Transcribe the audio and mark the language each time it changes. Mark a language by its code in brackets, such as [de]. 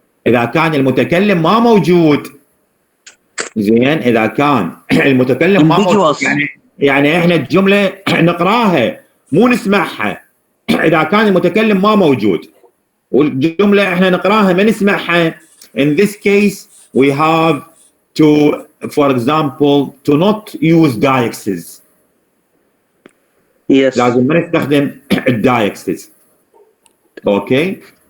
[ar] إذا كان المتكلم ما موجود. زين إذا كان المتكلم ما موجود يعني إحنا الجملة نقراها مو نسمعها. إذا كان المتكلم ما موجود والجملة إحنا نقراها ما نسمعها. [en] In this case we have to, for example, to not use diaxes. Yes. [ar] لازم ما نستخدم الدايكسز. اوكي.